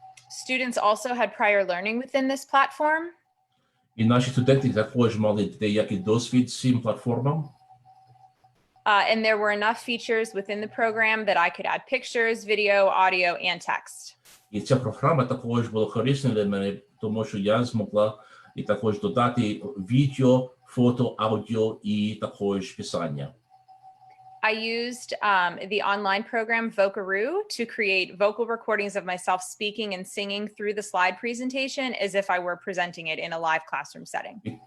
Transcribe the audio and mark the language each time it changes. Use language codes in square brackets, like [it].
[en] Students also had prior learning within this platform. [uk] І наші студенти також мали деякий досвід з цим платформам. [en] And there were enough features within the program that I could add pictures, video, audio, and text. [uk] І ця програма також була корисна для мене, тому що я змогла і також додати відео, фото, аудіо і також писання. [en] I used the online program Vocaroo to create vocal recordings of myself speaking and singing through the slide presentation as if I were presenting it in a live classroom setting.